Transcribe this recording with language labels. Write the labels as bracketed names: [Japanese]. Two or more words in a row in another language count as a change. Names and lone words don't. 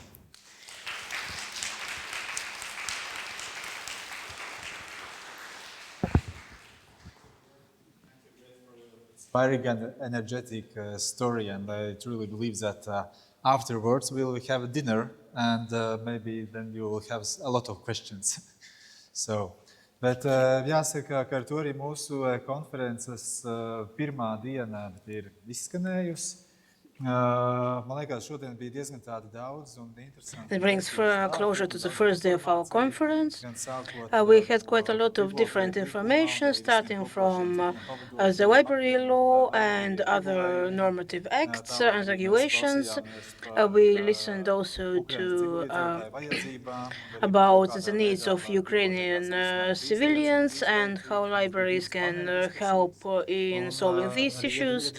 [English] Inspiring and energetic story, and I truly believe that afterwards we'll have a dinner, and maybe then you will have a lot of questions. [Latvian] Bet jāsaka, ka ar to arī mūsu konferences pirmā diena ir izskanējusi. Man liekas, šodien bija diezgan tādi daudz un interesanti. [English] It brings closure to the first day of our conference. We had quite a lot of different information, starting from the library law and other normative acts and regulations. We listened also to about the needs of Ukrainian civilians and how libraries can help in solving these issues.